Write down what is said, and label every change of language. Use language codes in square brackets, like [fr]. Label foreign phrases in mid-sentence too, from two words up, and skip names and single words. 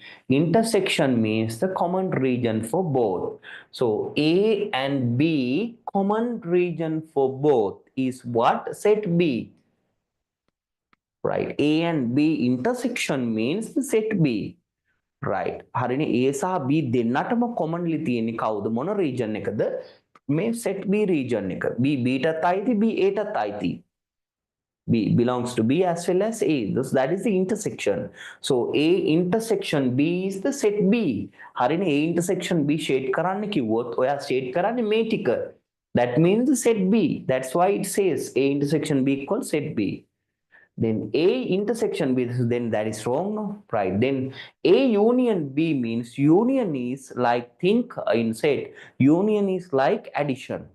[en] Intersection means the common region for both. So A and B common region for both is what? Set B. Right. A and B intersection means the set B. Right. [si] හරිනේ A සහ B දෙන්නටම commonly තියෙන්නේ කවුද? මොන region එකද? මේ [en] set B region [si] එක. B ටත් අයිති, B A ටත් අයිති. [en] B belongs to B as well as A. That is the intersection. So A intersection B is the set B. [si] හරිනේ [en] A intersection B shade [si] කරන්න කිව්වොත් ඔයා shade කරන්නේ මේ ටික. [en] That means the set B. That's why it says A intersection B equals set B. Then A intersection B, then that is wrong, no? Right. Then A union B means union is like, think in set, union is like addition.